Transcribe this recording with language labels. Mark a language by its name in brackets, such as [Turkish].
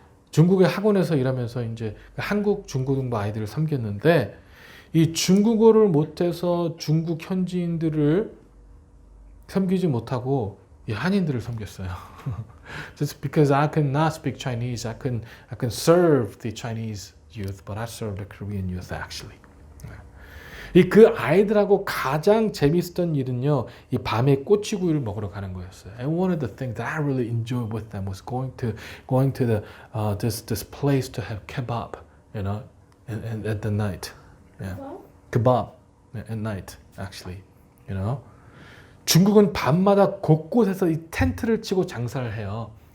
[Korean] 중국의 학원에서 일하면서 이제 한국 중고등부 아이들을 섬겼는데 이 중국어를 못해서 중국 현지인들을 섬기지 못하고 이 한인들을 섬겼어요. [English] Just because I could not speak Chinese, I can serve the Chinese youth, but I serve the Korean youth actually. [Korean] 그 아이들하고 가장 재밌었던 일은요, 이 밤에 꼬치구이를 먹으러 가는 거였어요. [English] And one of the things that I really enjoyed with them was going to the this place to have kebab, and at the night, kebab at night actually, [Korean] 중국은 밤마다 곳곳에서 이 텐트를 치고 장사를 해요.